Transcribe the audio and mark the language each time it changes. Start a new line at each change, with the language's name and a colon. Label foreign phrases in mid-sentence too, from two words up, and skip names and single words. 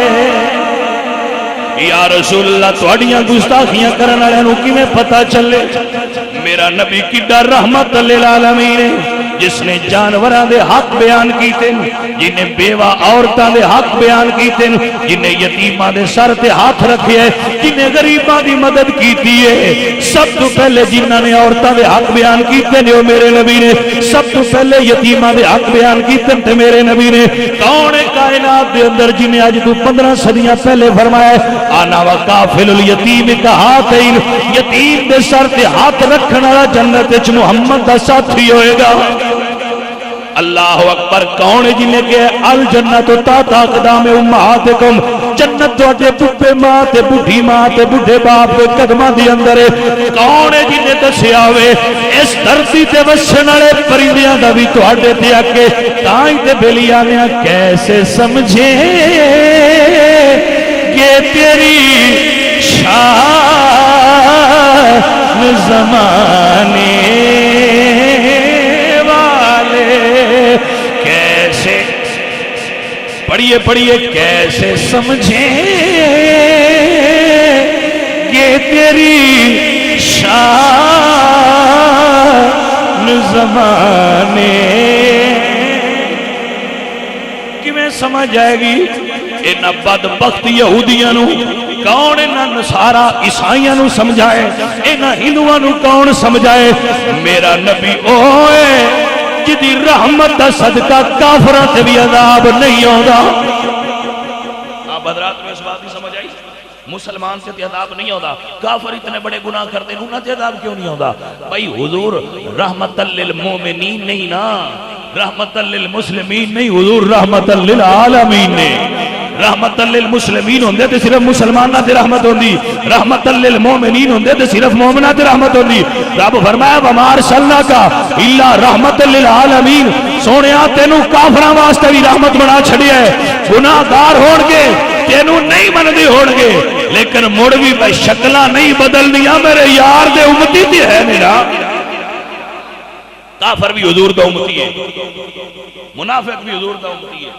Punjabi: یا رسول اللہ تواڈیاں گستاخیاں کرن والے نوں کیویں پتہ چلے؟ میرا نبی کیڈا رحمت للعالمین ہے، جس نے جانوراں دے حق بیان کیتے، جنہیں بیوہ عورتاں دے حق بیان کیتے، جنہیں یتیماں دے سر تے ہاتھ رکھے ہے، جنہیں غریباں دی مدد کیتی ہے۔ سب تو پہلے جنہاں نے عورتاں دے حق بیان کیتے نے وہ میرے نبی نے، سب تو پہلے یتیماں دے حق بیان کیتے تے میرے نبی نے۔ کون ہے کائنات دے اندر جنہیں آج تو 15 صدیاں پہلے فرمایا ہے
Arabic: آنا وکافل الیتیم کہاتین،
Punjabi: یتیم دے سر تے ہاتھ رکھنے والا جنت وچ محمد دا ساتھی ہوئے گا۔ اللہ اکبر، کون ہے جنہیں کہ
Arabic: الجنت تحت اقدام امہاتکم،
Punjabi: جنت تواڈے پھپھے ماں تے بڈھی ماں تے بڈھے باپ دے قدماں دی اندر ہے۔ کون ہے جنہیں دسیا ہوئے اس دھرتی تے وسن والے پرندیاں دا بھی تواڈے تے اگے تائیں تے بیلیاں نے کیسے سمجھیں کہ تیری شان زمانے والے۔ کیسے پڑھیے پڑھیے، کیسے سمجھیں کہ تیری شان زمانے، کیویں سمجھ جائے گی؟ اینا بدبخت یہودیاں نو کون، اینا نصارہ عیسائیاں نو سمجھائے، اینا ہندوؤں نو کون سمجھائے؟ میرا نبی اوئے جدی رحمت دا صدقہ کافرہ تے بھی عذاب نہیں ہوگا۔
Urdu: آپ حضرات میں اس بات نہیں سمجھ آئی؟ مسلمان سے تے عذاب نہیں ہوگا، کافر اتنے بڑے گناہ کرتے ہیں انہوں تے عذاب کیوں نہیں ہوگا؟
Punjabi: بھائی حضور رحمت للمومنین نہیں نا، رحمت للمسلمین نہیں، حضور رحمت للعالمین نے۔ رحمت للمسلمین ہوندے تے صرف مسلمانہ تے رحمت ہوندی، رحمت للمومنین ہوندے تے صرف مومنہ تے رحمت ہوندی۔ رب فرمایا
Arabic: وَمَا أَرْسَلْنَاكَ إِلَّا رَحْمَةً لِلْعَالَمِينَ،
Punjabi: سونیا تینوں کافراں واسطے بھی رحمت بنا چھڑیا ہے۔ گناہگار ہون گے تینوں نہیں مندے ہون گے، لیکن مڑ بھی بے شکلہ نہیں بدل دیا، میرے یار دے امتی تے ہے میرا۔ کافر بھی حضور دا امتی ہے، منافق بھی حضور دا امتی ہے۔